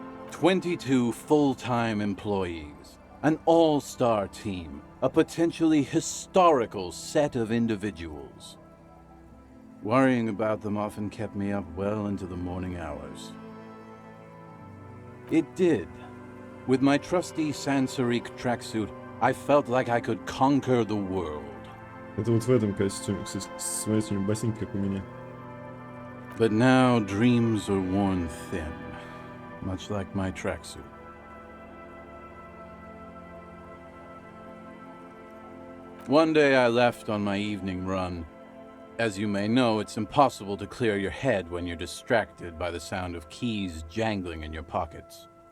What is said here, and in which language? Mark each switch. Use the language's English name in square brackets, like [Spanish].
[English] 22 full-time employees, an all-star team, a potentially historical set of individuals. Worrying about them often kept me up well into the morning hours. It did. With my trusty Sansarique tracksuit, I felt like I could conquer the world. [Russian] Это вот в этом костюме, с этими ботинками, как у меня. [English] But now dreams are worn thin, much like my tracksuit. One day I left on my evening run. As you may know, it's impossible to clear your head when you're distracted by the sound of keys jangling in your pockets.